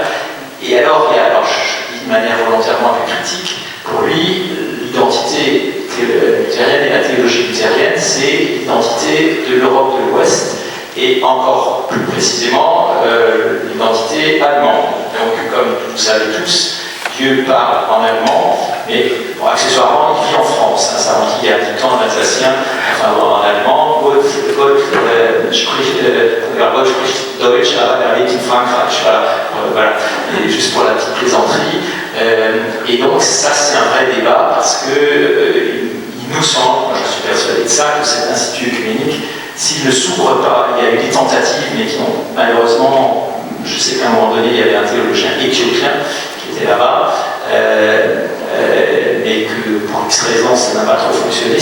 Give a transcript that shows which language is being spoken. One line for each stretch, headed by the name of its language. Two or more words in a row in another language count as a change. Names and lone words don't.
French: Et alors, je dis de manière volontairement un peu critique, pour lui, l'identité luthérienne et la théologie luthérienne, c'est l'identité de l'Europe de l'Ouest et encore plus précisément l'identité allemande. Donc, comme vous le savez tous, Dieu parle en allemand, mais bon, accessoirement, il vit en France. Hein, ça on dit il y a du temps alsacien, enfin en allemand,
German: Gott spricht Deutsch, aber lebt in Frankreich.
French: Voilà. Et juste pour la petite plaisanterie. Et donc, ça, c'est un vrai débat parce que il nous semble, moi je suis persuadé de ça, que cet institut œcuménique, s'il ne s'ouvre pas, il y a eu des tentatives, mais qui ont malheureusement, je sais qu'à un moment donné, il y avait un théologien éthiopien qui était là-bas, mais que pour X raison, ça n'a pas trop fonctionné.